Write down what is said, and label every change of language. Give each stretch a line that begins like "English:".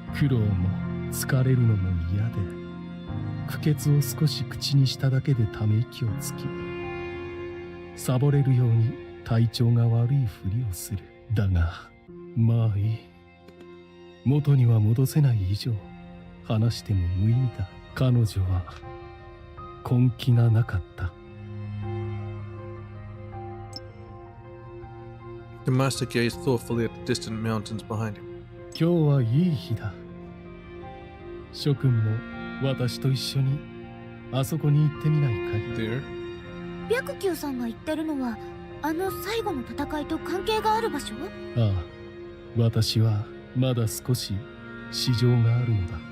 Japanese: 苦労も疲れるのも嫌で、苦血を少し口にしただけでため息をつき、サボれるように体調が悪いふりをする。だがまあいい。元には戻せない以上話しても無意味だ。彼女は根気がなかった。
English: The master gazed thoughtfully at the distant mountains behind him.
Japanese: 今日はいい日だ。諸君も私と一緒にあそこに行ってみないかい。
English: There?
Japanese: 白球さんが言ってるのはあの最後の戦いと関係がある場所？ああ、私はまだ少し事情があるのだ。